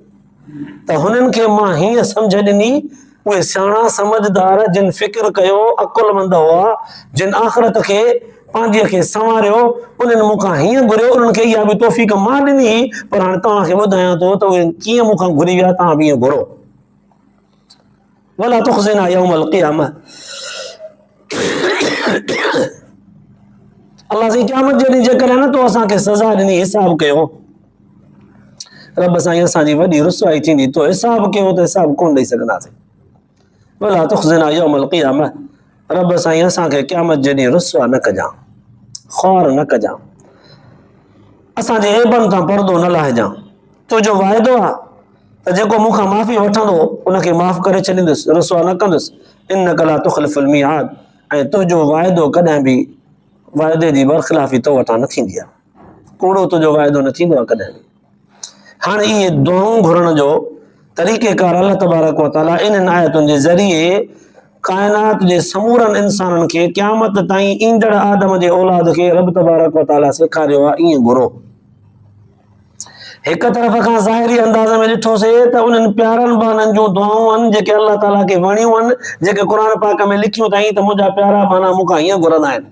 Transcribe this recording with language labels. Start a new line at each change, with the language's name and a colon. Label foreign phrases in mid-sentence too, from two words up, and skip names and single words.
Sindhi: त हुननि खे मां हीअं सम्झ ॾिनी, उहे सियाणा समझदार जिन फ़िक्र कयो, अकुलमंद हुआ, जिन आख़िरत खे पंहिंजीअ खे संवारियो, उन्हनि मूंखां हीअं घुरियो, उन्हनि खे इहा बि तौफ़ीक़ मां ॾिनी। पर हाणे तव्हांखे ॿुधायां थो त उहे कीअं मूंखां घुरी विया, तव्हां बि ईअं घुरो।
Arabic: ولا تخزنا يوم القيامة.
Sindhi: अल्लाह साईं क़यामत जे ॾींहुं जेकॾहिं न तो असांखे सज़ा ॾिनी, हिसाब कयो, रब साईं असांजी वॾी रुसवाई थींदी। तो हिसाब कयो त हिसाब कोन ॾेई सघंदासीं।
Arabic: ولا تخزنا يوم القيامة,
Sindhi: रब साईं असांखे क़यामत जे ॾींहुं रुसवा न कजां, ख़ौर न कजां, असांजे ऐबनि तां पर्दो न लाहिजां। तुंहिंजो वाइदो आहे त जेको मूंखां माफ़ी वठंदो उनखे माफ़ करे छॾींदुसि, रुसवा न कंदुसि।
Arabic: إنك لا تخلف الميعاد,
Sindhi: ऐं तुंहिंजो वाइदो कॾहिं बि वाइदे जी बरख़िलाफ़ी तो वटां न थींदी आहे, कूड़ो तुंहिंजो वाइदो न थींदो आहे कॾहिं बि। हाणे इहे दुआऊं घुरण जो तरीक़ेकार
Arabic: الله تبارك وتعالى
Sindhi: इन्हनि आयतुनि जे ज़रिए काइनात जे समूरनि इंसाननि खे क़यामत ताईं ईंदड़ आदम जे औलाद खे
Arabic: رب تبارك وتعالى
Sindhi: सेखारियो आहे, ईअं घुरो। हिक तरफ़ खां ज़ाहिरी अंदाज़ में ॾिठोसीं त उन्हनि प्यारनि बाननि जूं दुआऊं आहिनि जेके अल्लाह ताला खे वणियूं आहिनि, जेके क़ुर पाक में लिखियूं अथई त मुंहिंजा प्यारा बाना मूंखां हीअं घुरंदा आहिनि।